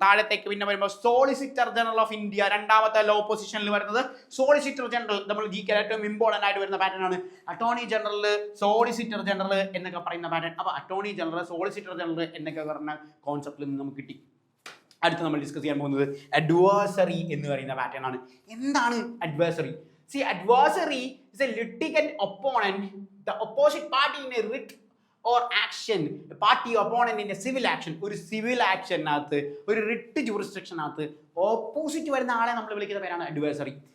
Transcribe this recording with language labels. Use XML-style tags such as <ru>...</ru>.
<ml>താഴത്തേക്ക് പിന്നെ വരുമ്പോൾ സോളിസിറ്റർ ജനറൽ ഓഫ് ഇന്ത്യ, രണ്ടാമത്തെ ലോ പൊസിഷനിൽ വരുന്നത് സോളിസിറ്റർ ജനറൽ. നമ്മൾ ജിക്ക് ഏറ്റവും ഇമ്പോർട്ടൻ്റ് ആയിട്ട് വരുന്ന പാറ്റേൺ ആണ് അറ്റോർണി ജനറൽ, സോളിസിറ്റർ ജനറൽ എന്നൊക്കെ പറയുന്ന പാറ്റേൺ. അപ്പോൾ അറ്റോർണി ജനറൽ, സോളിസിറ്റർ ജനറൽ എന്നൊക്കെ പറഞ്ഞ കോൺസെപ്റ്റിൽ നിന്ന് നമുക്ക് കിട്ടി. അടുത്ത് നമ്മൾ ഡിസ്കസ് ചെയ്യാൻ പോകുന്നത് അഡ്വേഴ്സറി എന്ന് പറയുന്ന പാറ്റേൺ ആണ്. എന്താണ് adversary?</ml> <en>See, adversary is a litigant opponent, the opposite party in a writ or action, a party or opponent in a civil action,</en> <ml>ഒരു സിവിൽ ആക്ഷനകത്ത് ഒരു റിട്ട് ജൂറിസ്ഡിക്ഷനകത്ത് ഓപ്പോസിറ്റ് വരുന്ന ആളെ നമ്മൾ വിളിക്കുന്ന പേരാണ് adversary.</ml>